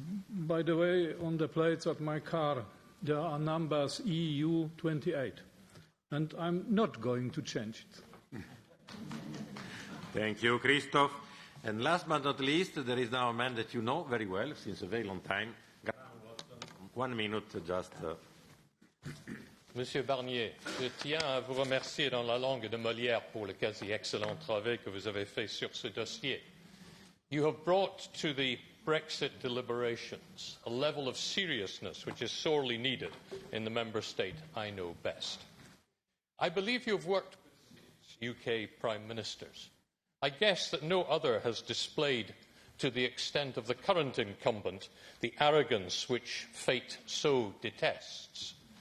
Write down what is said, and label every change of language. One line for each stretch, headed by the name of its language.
English: By the way, on the plates of my car, there are numbers EU 28. And I'm not going to change it. Thank you, Christophe. And last but not least, there is now a man that you know very well since a very long time. 1 minute, just.
French: Monsieur Barnier, je tiens à vous remercier dans la langue de Molière pour le quasi excellent travail que vous avez fait sur ce dossier.
English: You have brought to the Brexit deliberations a level of seriousness which is sorely needed in the member state I know best. I believe you have worked with UK Prime Ministers. I guess that no other has displayed to the extent of the current incumbent the arrogance which fate so detests.